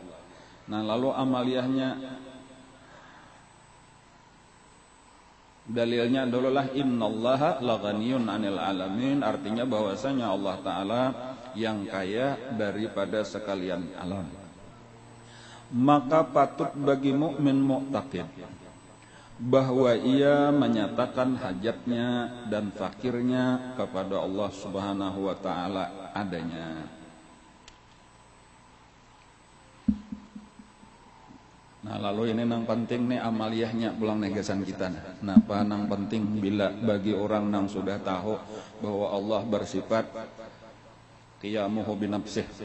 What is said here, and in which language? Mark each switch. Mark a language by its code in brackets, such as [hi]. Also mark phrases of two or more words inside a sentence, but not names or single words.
[id] Nah lalu amaliyahnya, dalilnya adalah [ar] إن الله لغني عن العالمين, [id] artinya bahwasanya Allah taala yang kaya daripada sekalian alam. Maka patut bagi mukmin mu'taqid bahwa ia menyatakan hajatnya dan fakirnya kepada Allah [ar] سبحانه وتعالى [id] adanya. [bjn] Nah lalu ini nang penting nih amaliyahnya pulang negasan kita. Nah apa nang penting bila bagi orang nang sudah tahu bahwa Allah bersifat [ar] قيامه بنفسه.